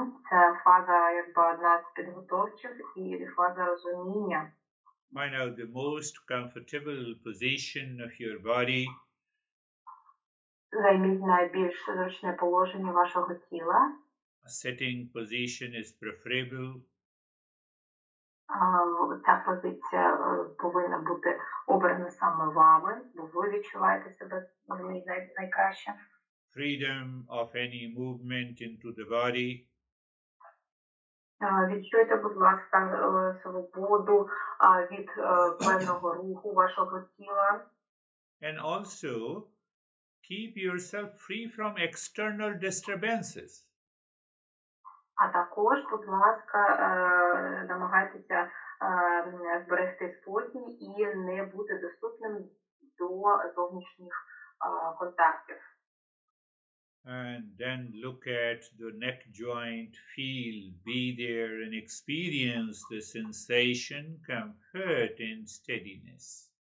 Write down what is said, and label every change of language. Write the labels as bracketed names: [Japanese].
[Ukrainian] Це фаза, якби одна з підготовчих і фаза розуміння. [English] Find out the most comfortable position of your body. [Ukrainian] Займіть найбільш зручне положення вашого тіла. [English] A sitting position is preferable. [Ukrainian] Ця позиція повинна бути обрана саме вами, бо ви відчуваєте себе в ній найкраще. [English] Freedom of any movement into the body. [Ukrainian] Відчуйте, будь ласка, свободу від певного руху вашого тіла. [English] And also keep yourself free from external disturbances. [Ukrainian] А також, будь ласка, намагайтеся зберегти спокій і не бути доступним до зовнішніх контактів. [English] And then look at the neck joint, feel, be there and experience the sensation, comfort and steadiness.